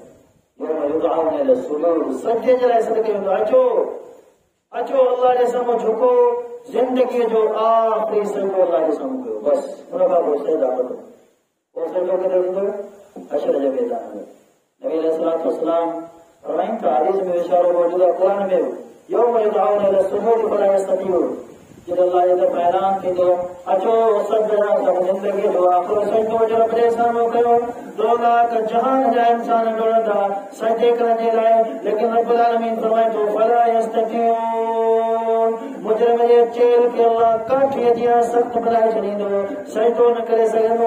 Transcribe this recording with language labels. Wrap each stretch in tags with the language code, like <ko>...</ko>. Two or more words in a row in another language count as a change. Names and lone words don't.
<ar>يوم يدعون إلى السجود,</ar> <sd>सजदे जे लाइ सॾु कयो वेंदो, अचो अचो अल्लाह जे साम्हूं झुको। जिंदगी जो आख़िरी सजदो अल्लाह जे साम्हूं कयो, बस उन खां पोइ सजदा करो। पोइ सजदो किथे थींदो? हशर जे मैदान में। नबी</sd> <ar>عليه الصلاة والسلام</ar> <sd>फरमाइनि था, हदीस में इशारो मौजूद आहे क़ुरान में,</sd> <ar>يوم يدعون إلى السجود فلا يستطيعون.</ar> <sd>जॾहिं अल्लाह जे तरफ़ां ऐलान थींदो अचो सभु ॼणा सभु जिंदगी जो आख़िरो सजदो जो रब जे साम्हूं कयो। 2 लाख जहान जा इंसान डोड़ंदा सजदे करण जे लाइ, लेकिन रब्बुल आलमीन फरमाए थो</sd> <ar>فلا يستطيعون.</ar> <sd>मुजरिम जे चेल खे अल्लाह काठीअ जी सख़्त बनाए छॾींदो, सजदो न करे सघंदो।</sd>